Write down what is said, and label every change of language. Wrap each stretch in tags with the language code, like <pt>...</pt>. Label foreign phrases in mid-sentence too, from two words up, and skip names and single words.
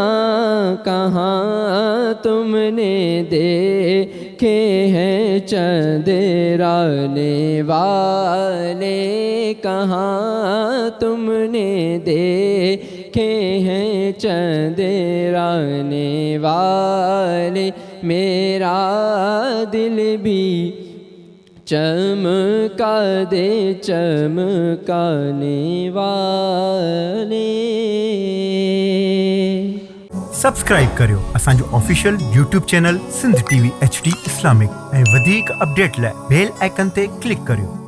<ur>کہاں تم نے دیکھے ہیں چندرانے والے، کہاں تم نے دیکھے ہیں چندرانے والے، میرا دل بھی چمکا دے چمکانے والے۔</ur> <sd>سبسکرائب करियो असांजो</sd> <en>official YouTube channel</en> <sd>सिंध टीवी HD इस्लामिक ऐं वधीक अपडेट लाइ</sd> <en>bell icon</en> <sd>ते क्लिक करियो।</sd>